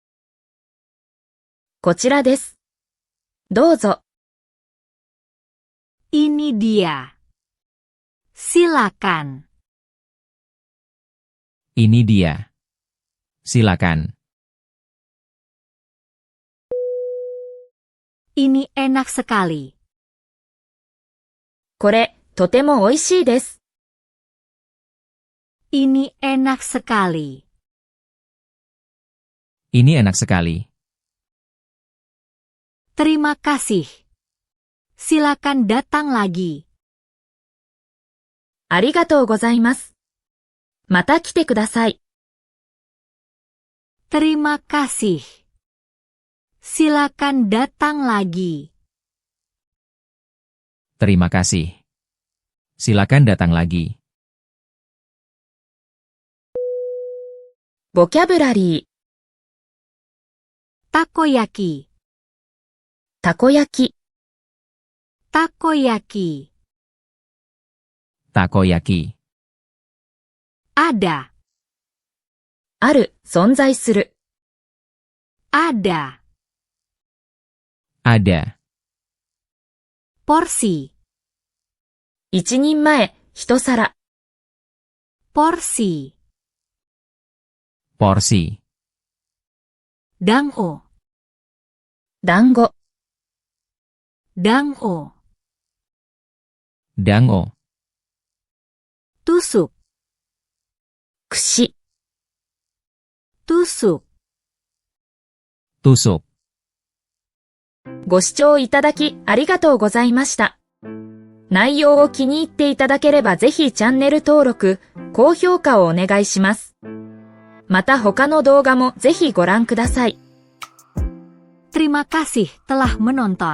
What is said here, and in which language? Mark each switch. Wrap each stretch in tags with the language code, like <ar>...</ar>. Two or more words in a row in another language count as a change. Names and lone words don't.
<ja>こちらです。どうぞ。</ja> <id>Ini dia. Silakan. Ini dia. Silakan. Ini enak sekali.</id> <ja>これ、とても美味しいです。</ja> <id>Ini enak sekali. Ini enak sekali. Terima kasih. Silakan datang lagi.</id> <ja>ありがとうございます。また来てください。</ja> <id>Terima kasih. Silakan datang lagi. Terima kasih. Silakan datang lagi.</id> <ja>ボキャブラリー、</ja> <id>Takoyaki.</id> <ja>たこ焼き、</ja> <id>Takoyaki. Takoyaki. Ada.</id> <ja>ある、存在する。</ja> <id>Ada. Ada. Porsi.</id> <ja>一人前、一皿。</ja> <id>Porsi. Porsi. Dango.</id> <ja>団子、</ja> <id>Dango. Dango. Tusuk.</id> <ja>串、</ja> <id>Tusuk. Tusuk.</id> <ja>ご視聴いただきありがとうございました。内容を気に入っていただければぜひチャンネル登録、高評価をお願いします。また他の動画もぜひご覧ください。</ja> <id>Terima kasih telah menonton.</id>